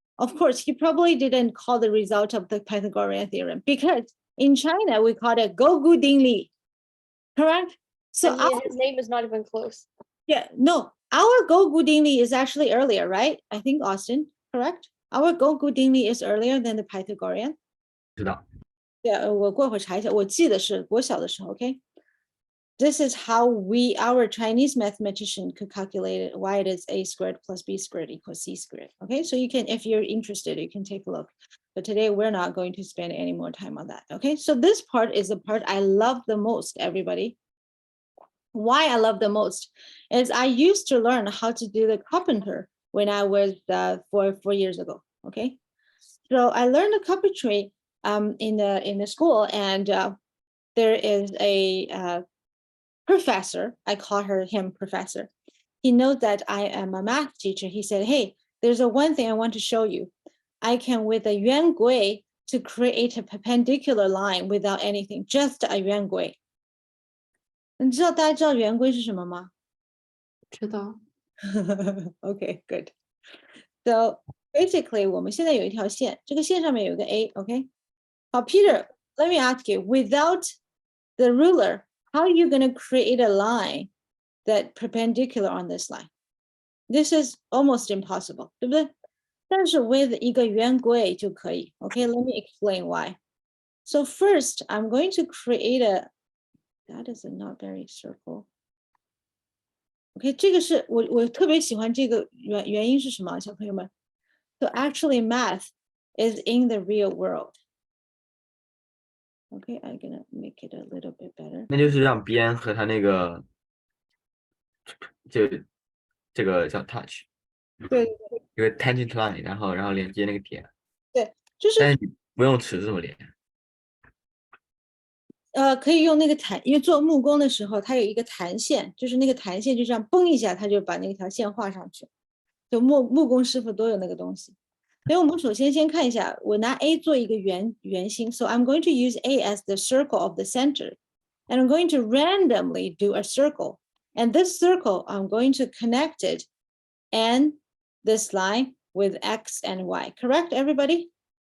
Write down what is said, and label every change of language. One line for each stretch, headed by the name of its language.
English: Of course, he probably didn't call the result of the Pythagorean theorem because in China we call it Gogu Ding Li, correct? So his name is not even close. yeah, no, our Gogu Ding Li is actually earlier, right? I think Austin, correct? Our Gogu Ding Li is earlier than the Pythagorean.
Chinese: 知道 Yeah, 我过会查一下，我记得是国小的时候 ，OK。
English: This is how our Chinese mathematician could calculate it, why it is a squared plus b squared equals c squared. Okay, so you can, if you're interested, you can take a look. But today we're not going to spend any more time on that. Okay, so this part is the part I love the most, everybody. why I love the most is I used to learn how to do the carpenter when I was 4 years ago. Okay, so I learned the carpentry in the school, and there is a professor. I call him professor. He knows that I am a math teacher. He said, "Hey, there's one thing I want to show you. I can with a yuan gui to create a perpendicular line without anything, just a yuan gui."
Chinese: 大家知道圆规是什么吗？知道。
English: Okay, good. So basically,
Chinese: 我们现在有一条线，这个线上面有一个 A, okay?
English: 好 Peter, let me ask you, without the ruler, how are you going to create a line that perpendicular on this line? This is almost impossible,
Chinese: 对不对？但是 with 一个圆规就可以。
English: Okay, let me explain why. So first, I'm going to create that is not very circle.
Chinese: OK， 这个是我特别喜欢这个原因是什么，小朋友们 ？
English: So actually, math is in the real world. OK, I'm gonna make it a little bit better.
Chinese: 那就是让边和它那个，就这个叫 touch，对，一个 tangent line，然后连接那个点。对，就是但是你不用尺这么连。可以用那个弹，因为做木工的时候，它有一个弹线，就是那个弹线就这样崩一下，它就把那条线画上去。就木工师傅都有那个东西。所以我们首先看一下，我拿 A 做一个圆心
English: ，so I'm going to use A as the circle of the center, and I'm going to randomly do a circle, and this circle I'm going to connect it and this line with X and Y. Correct, everybody?